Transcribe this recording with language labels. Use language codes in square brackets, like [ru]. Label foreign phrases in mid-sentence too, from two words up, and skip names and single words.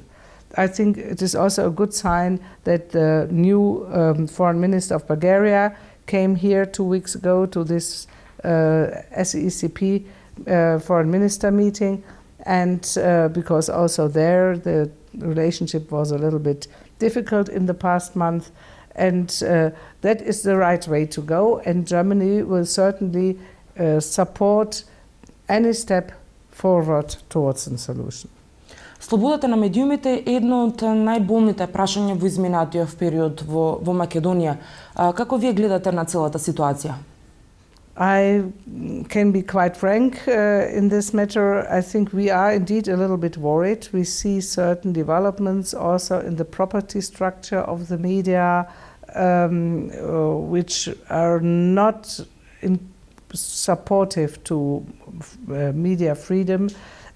[en] I think it is also a good sign that the new foreign minister of Bulgaria came here 2 weeks ago to this SECP foreign minister meeting, and because also there the relationship was a little bit difficult in the past month, and that is the right way to go, and Germany will certainly support any step forward towards a solution. [mk] Слободата на медиумите е едно од најболните прашања во изминатиот период во Македонија. Како вие гледате на целата ситуација? [en] I can be quite frank in this matter. I think we are indeed a little bit worried. We see certain developments also in the property structure of the media, which are not supportive to media freedom.